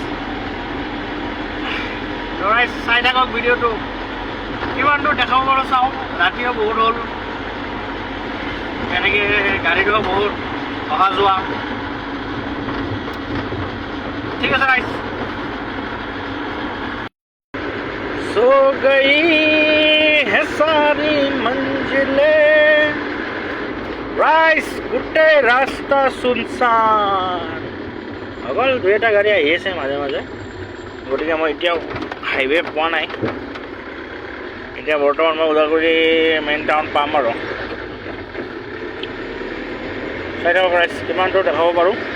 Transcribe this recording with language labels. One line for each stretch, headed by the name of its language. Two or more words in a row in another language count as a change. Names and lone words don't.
Assamese: ৰাইজ চাই থাকক ভিডিঅ'টো, কিমান দূৰ দেখাব পাৰোঁ চাওঁ। ৰাতিও বহুত হ'ল, এনেকৈ গাড়ীটো বহুত অহা যোৱা। ঠিক আছে ৰাইজ।
Hindi: सो गई है सारी मंजिलें, राइस
Assamese: গোটেই ৰাস্তা সুনসান। অকল দুই এটা গাড়ী আহি আছে মাজে মাজে, গতিকে মই এতিয়াও হাইৱে পোৱা নাই। এতিয়া বৰ্তমান মই ওদালগুৰি মেইন টাউন পাম আৰু চাই থাকক ৰাইজ, কিমান দূৰ দেখাব পাৰোঁ।